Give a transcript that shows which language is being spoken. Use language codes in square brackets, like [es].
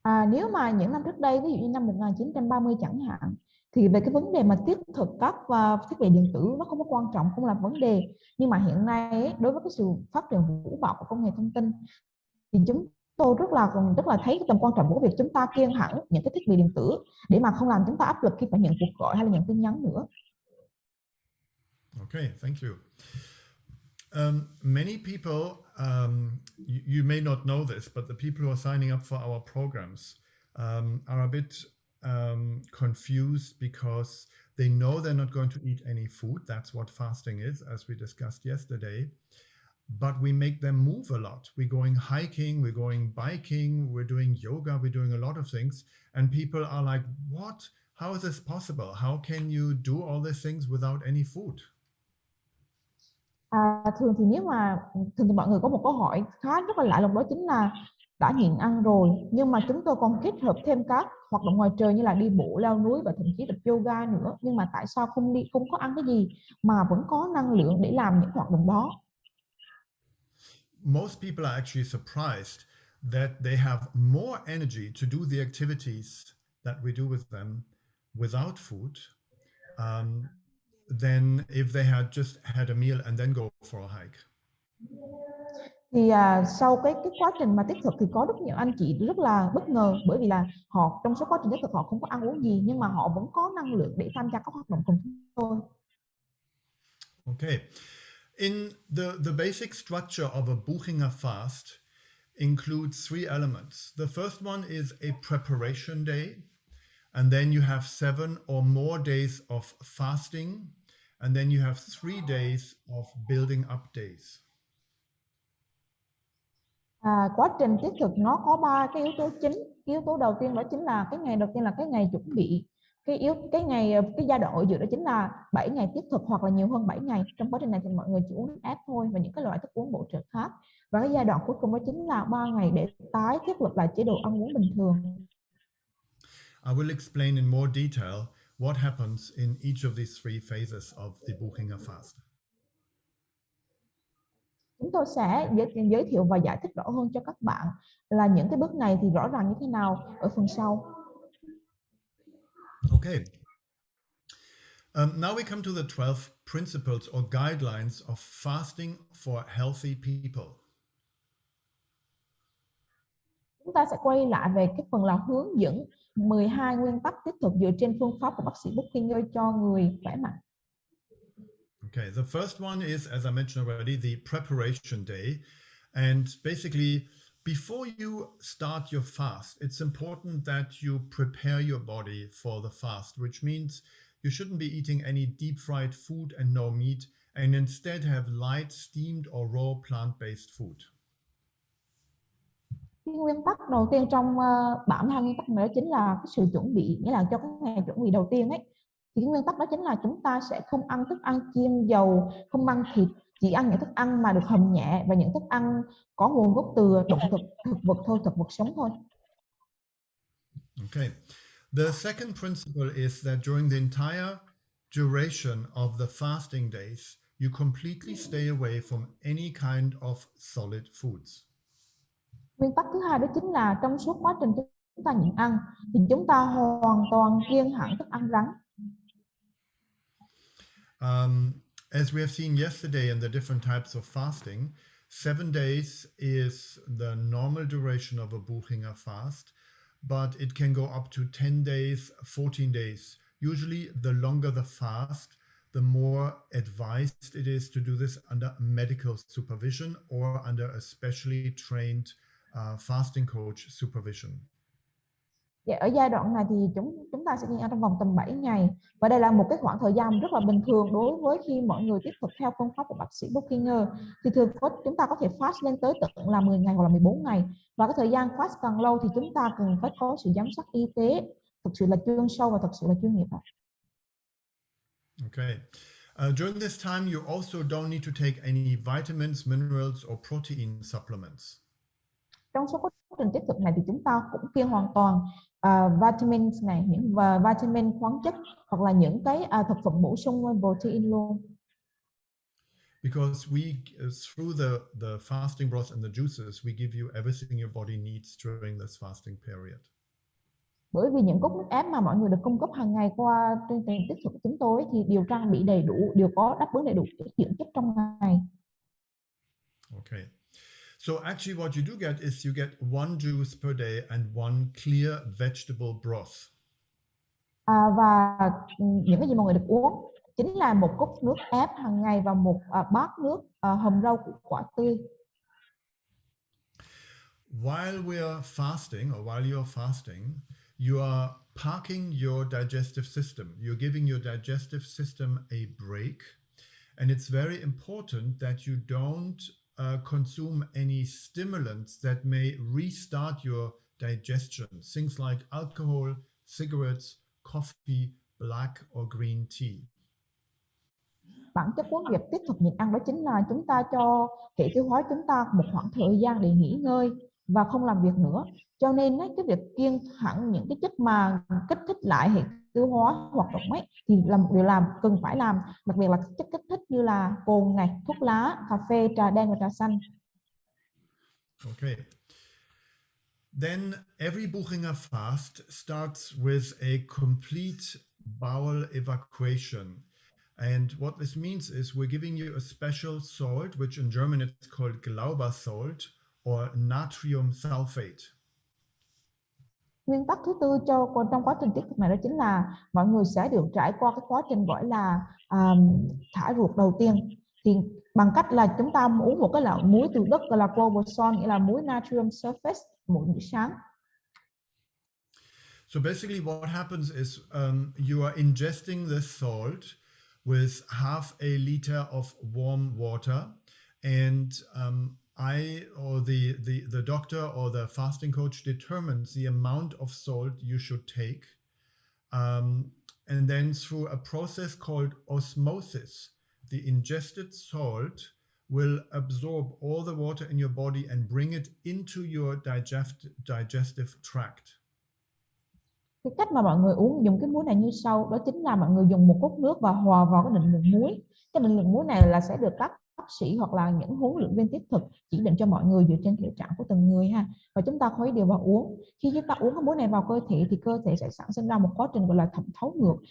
[vi] Nếu mà những năm trước đây, ví dụ như năm 1930 chẳng hạn, thì về cái vấn đề mà tiếp thực các thiết bị điện tử nó không có quan trọng, không là vấn đề. Nhưng mà hiện nay ấy, đối với cái sự phát triển vũ bão của công nghệ thông tin, thì chúng tôi rất là thấy cái tầm quan trọng của việc chúng ta kiêng hẳn những cái thiết bị điện tử để mà không làm chúng ta áp lực khi phải nhận cuộc gọi hay là nhận tin nhắn nữa. [en] Okay, thank you. Many people, you may not know this, but the people who are signing up for our programs are a bit confused because they know they're not going to eat any food. That's what fasting is, as we discussed yesterday. But we make them move a lot. We're going hiking, we're going biking, we're doing yoga, we're doing a lot of things. And people are like, what? How is this possible? How can you do all these things without any food? [vi] Thường thì mọi người có một câu hỏi rất là lạ lùng, đó chính là đã nhịn ăn rồi nhưng mà chúng tôi còn kết hợp thêm các hoạt động ngoài trời như là đi bộ, leo núi và thậm chí tập yoga nữa, nhưng mà tại sao không có ăn cái gì mà vẫn có năng lượng để làm những hoạt động đó? [en] Most people are actually surprised that they have more energy to do the activities that we do with them without food than if they had just had a meal and then go for a hike. [vi] Thì sau cái quá trình mà tiếp thực thì có rất nhiều anh chị rất là bất ngờ, bởi vì là họ trong số quá trình tiếp thực họ không có ăn uống gì nhưng mà họ vẫn có năng lượng để tham gia các hoạt động cùng chúng tôi. [en] Okay. In the basic structure of a Buchinger fast includes three elements. The first one is a preparation day, and then you have 7 or more days of fasting, and then you have 3 days of building up days. [vi] Quá trình tiếp thực nó có 3 cái yếu tố chính. Cái yếu tố đầu tiên đó chính là cái ngày đầu tiên là cái ngày chuẩn bị. Cái giai đoạn ở giữa đó chính là 7 ngày tiếp thực hoặc là nhiều hơn 7 ngày. Trong quá trình này thì mọi người chỉ uống nước ép thôi và những cái loại thức uống bổ trợ khác. Và cái giai đoạn cuối cùng đó chính là 3 ngày để tái thiết lập lại chế độ ăn uống bình thường. [en] I will explain in more detail what happens in each of these three phases of the Buchinger fast. [vi] Chúng tôi sẽ giới thiệu và giải thích rõ hơn cho các bạn là những cái bước này thì rõ ràng như thế nào ở phần sau. [en] Okay. Now we come to the 12 principles or guidelines of fasting for healthy people. [vi] Chúng ta sẽ quay lại về cái phần là hướng dẫn 12 nguyên tắc tiếp thực dựa trên phương pháp của bác sĩ Buchinger cho người khỏe mạnh. [en] Okay, the first one is, as I mentioned already, the preparation day. And basically, before you start your fast, it's important that you prepare your body for the fast, which means you shouldn't be eating any deep fried food and no meat, and instead have light steamed or raw plant-based food. [vi] Cái nguyên tắc đầu tiên trong bảng 2 nguyên tắc này đó chính là cái sự chuẩn bị, nghĩa là cho cái ngày chuẩn bị đầu tiên ấy. Thì cái nguyên tắc đó chính là chúng ta sẽ không ăn thức ăn chiên dầu, không ăn thịt, chỉ ăn những thức ăn mà được hầm nhẹ và những thức ăn có nguồn gốc từ động thực vật thôi, thực vật sống thôi. [en] Okay. The second principle is that during the entire duration of the fasting days, you completely stay away from any kind of solid foods. [vi] Nguyên tắc thứ hai đó chính là trong suốt quá trình chúng ta nhịn ăn thì chúng ta hoàn toàn kiêng hẳn thức ăn rắn. [en] As we have seen yesterday in the different types of fasting, 7 days is the normal duration of a Buchinger fast, but it can go up to 10 days, 14 days. Usually, the longer the fast, the more advised it is to do this under medical supervision or under a specially trained fasting coach supervision. [vi] Ở giai đoạn này thì chúng ta sẽ nhịn ăn trong vòng tầm 7 ngày và đây là một cái khoảng thời gian rất là bình thường đối với khi mọi người tiếp tục theo phương pháp của bác sĩ Buchinger. Thì thường chúng ta có thể fast lên tới tận là 10 ngày hoặc là 14 ngày và cái thời gian fast càng lâu thì chúng ta cần phải có sự giám sát y tế thực sự là chuyên sâu và thực sự là chuyên nghiệp. [en] Okay. During this time, you also don't need to take any vitamins, minerals, or protein supplements. [vi] Trong số quá trình tiếp thực này thì chúng ta cũng kiêng hoàn toàn vitamins này, những vitamin khoáng chất hoặc là những cái thực phẩm bổ sung protein luôn. [en] Because through the fasting broth and the juices, we give you everything your body needs during this fasting period. [vi] Bởi vì những cốc nước ép mà mọi người được cung cấp hàng ngày qua chương trình tiếp thực của chúng tôi thì đều trang bị đầy đủ, đều có đáp ứng đầy đủ các dưỡng chất trong ngày. [en] Okay. So actually what you do get is you get 1 juice per day and 1 clear vegetable broth. [vi] Và những cái gì mọi người được uống chính là một cốc nước ép hàng ngày và một bát nước hầm rau củ quả tươi. [en] While we are fasting, or while you are fasting, you are parking your digestive system. You're giving your digestive system a break. And it's very important that you don't consume any stimulants that may restart your digestion. Things like alcohol, cigarettes, coffee, black or green tea. [vi] Bản chất của việc tiếp tục nhịn ăn đó chính là chúng ta cho hệ tiêu hóa chúng ta một khoảng thời gian để nghỉ ngơi và không làm việc nữa. Cho nên cái việc kiêng hẳn những cái chất mà kích thích lại hệ tiêu hóa hoạt động ấy thì là một điều cần phải làm, đặc biệt là chất kích thích như là cồn này, thuốc lá, cà phê, trà đen và trà xanh. [en] Okay. Then every Buchinger fast starts with a complete bowel evacuation. And what this means is we're giving you a special salt, which in German it's called Glauber salt or natrium sulfate. [vi] Nguyên tắc thứ tư trong quá trình tiết thực này đó chính là mọi người sẽ được trải qua cái quá trình gọi là thải ruột đầu tiên. Thì bằng cách là chúng ta uống một cái loại muối từ đất gọi là Glauber salt, nghĩa là muối natrium sulfate mỗi buổi sáng. [en] So basically what happens is you are ingesting this salt with half a liter of warm water, and I or the doctor or the fasting coach determines the amount of salt you should take, and then through a process called osmosis, the ingested salt will absorb all the water in your body and bring it into your digestive tract. [vi] Cái cách mà mọi người dùng cái muối này như sau, đó chính là mọi người dùng một cốc nước và hòa vào cái định lượng muối. Cái định lượng muối này là sẽ được các bác sĩ hoặc là những huấn luyện viên tiếp thực chỉ định cho mọi người dựa trên thể trạng của từng người ha. Và chúng ta khuấy đều vào uống. Khi chúng ta uống cái muối này vào cơ thể thì cơ thể sẽ sản sinh ra một quá trình gọi là thẩm thấu ngược.